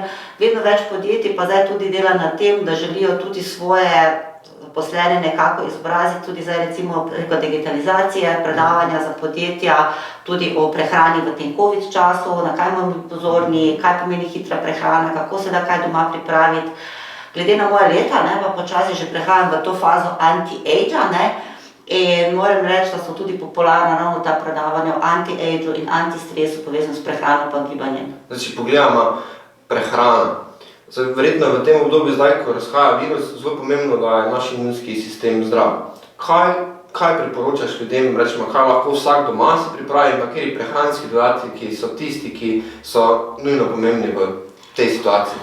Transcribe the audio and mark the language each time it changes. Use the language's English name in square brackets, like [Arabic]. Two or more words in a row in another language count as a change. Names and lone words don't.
[Slovenian] Vedno več podjetij pa zdaj tudi dela na tem, da želijo tudi svoje zaposlene nekako izobraziti, tudi zdaj recimo preko digitalizacije, predavanja za podjetja, tudi o prehrani v tem COVID času, na kaj moramo biti pozorni, kaj pomeni hitra prehrana, kako se da kaj doma pripraviti. Glede na moja leta, ne, pa počasi že prehajam v to fazo anti-age-a, ne, in moram reči, da so tudi popularna ravno ta predavanja o anti-age-u in anti-stresu povezano s prehrano pa gibanjem. Zdaj, če pogledamo prehrano, verjetno v tem obdobju zdaj, ko razhaja virus, zelo pomembno, da je naš imunski sistem zdrav. Kaj priporočaš ljudem, rečemo, kaj lahko vsak doma si pripravi in kateri prehranski dodatki so tisti, ki so nujno pomembni v tej situaciji?